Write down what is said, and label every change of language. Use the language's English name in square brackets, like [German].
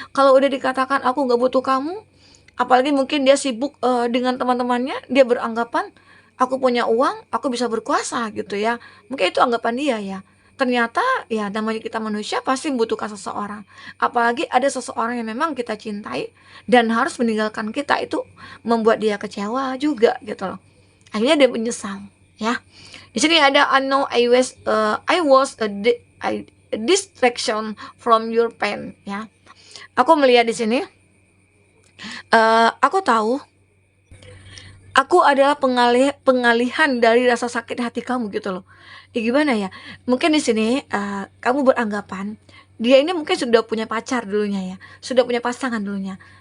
[Indonesian] Kalau udah dikatakan aku gak butuh kamu, apalagi mungkin dia sibuk dengan teman-temannya, dia beranggapan aku punya uang, aku bisa berkuasa gitu ya. Mungkin itu anggapan dia ya. Ternyata ya namanya kita manusia pasti membutuhkan seseorang. Apalagi ada seseorang yang memang kita cintai dan harus meninggalkan kita, itu membuat dia kecewa juga gitu loh. Akhirnya dia menyesal ya. Di sini ada [English] I know I was a distraction from your pain [Indonesian] ya. Aku melihat di sini aku tahu aku adalah pengalihan dari rasa sakit hati kamu gitu loh. Ya gimana ya? Mungkin di sini kamu beranggapan dia ini mungkin sudah punya pacar dulunya ya, sudah punya pasangan dulunya.